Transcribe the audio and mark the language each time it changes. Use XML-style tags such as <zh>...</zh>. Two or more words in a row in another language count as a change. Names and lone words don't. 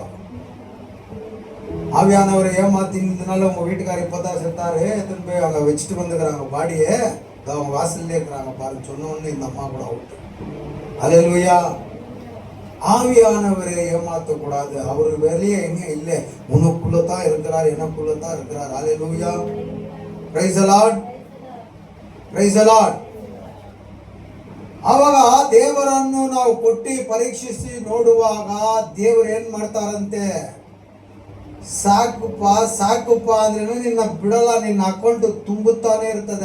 <ta>ஆவியானவரை ஏமாத்தினதுனால உங்கள் வீட்டுக்காரர் இப்போ தான் செத்தாரு, எத்தனை போய் அங்கே வச்சுட்டு வந்துக்கிறாங்க பாடியை, அவங்க வாசல்லே இருக்கிறாங்க பாருங்க. சொன்னோன்னு இந்த அம்மா கூட அவுட்டு. அல்லேலூயா. ஆவியானவரை ஏமாற்றக்கூடாது. அவர் வெளியே எங்க இல்லை, உனக்குள்ள தான் இருக்கிறார், எனக்குள்ள தான் இருக்கிறார். அல்லேலூயா.</ta> <en>Praise the Lord, praise the Lord.</en> <kn>ಆವಾಗ ದೇವರನ್ನು ನಾವು ಕೊಟ್ಟು ಪರೀಕ್ಷಿಸಿ ನೋಡುವಾಗ ದೇವರು ಏನ್ ಮಾಡ್ತಾರಂತೆ, ಸಾಕುಪ್ಪ ಅಂದ್ರೆ ನಿನ್ನ ಬಿಡಲ್ಲ, ನಿನ್ನ ಅಕೌಂಟ್ ತುಂಬುತ್ತಾನೆ ಇರ್ತದೆ.</kn>